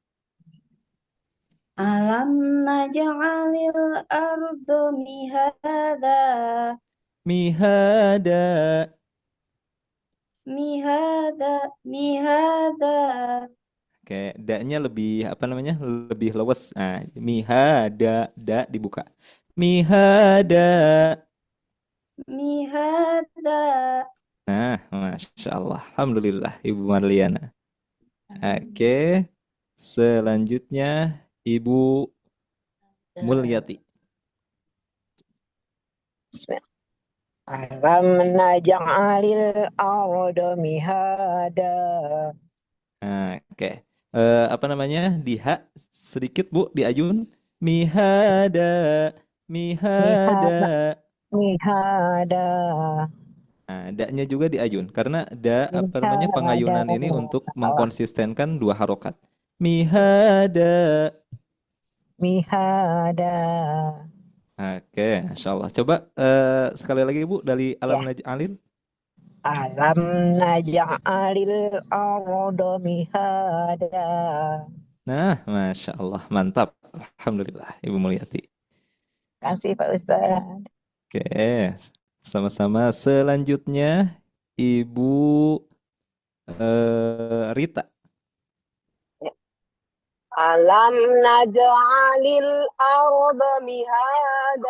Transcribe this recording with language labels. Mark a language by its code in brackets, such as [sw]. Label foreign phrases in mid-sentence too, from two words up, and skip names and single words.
[ar] Alam naj'alil arda mihada. Mihada. Mihada. Mihada. [id] Oke, da-nya lebih apa namanya? Lebih luwes. Nah, mihada, da dibuka. Mihada. [ar] Mihada. [id] Nah, Masya Allah. Alhamdulillah, Ibu Marliana. Oke, selanjutnya Ibu Mulyati. Bismillah. [ar] Alam naj'alil arda mihada. [id] Nah, oke. Apa namanya? Di hak sedikit Bu, di ayun. [ar] Mihada. Mihada. Mihada. [id] Nah, da-nya juga di ayun karena da apa namanya pengayunan ini untuk mengkonsistenkan dua harokat. [ar] Mihada. Mihada. [id] Oke, Masya Allah. Coba sekali lagi Bu dari [ar] Alam naj'alil. Alam naj'alil arda mihada. [id] Nah, Masya Allah. Mantap. Alhamdulillah, Ibu Mulyati. Kasih Pak Ustadz. Oke, sama-sama. Selanjutnya Ibu Rita. [ar] Alam naj'alil arda mihada.